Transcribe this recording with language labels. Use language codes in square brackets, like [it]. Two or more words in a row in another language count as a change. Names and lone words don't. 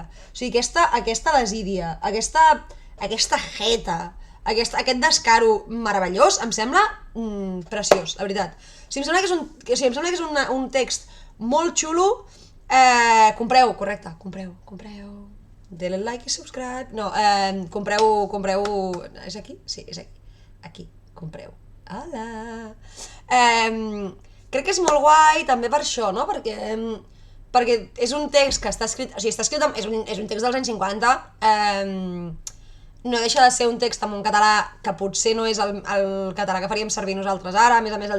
[ca] O sigui, aquesta desídia, aquesta jeta, aquest descaro meravellós, em sembla preciós, la veritat. O sigui, em sembla que és un text molt xulo. Compreu, correcte, compreu. Denle like i subscribe. No, compreu... És aquí? Sí, és aquí. Aquí, compreu. Hola! Crec que és molt guai també per això, no? Perquè és un text que està escrit... O sigui, està escrit... És un text dels anys 50, no deixa de ser un text en un català que potser no és el català que faríem servir nosaltres ara, a més el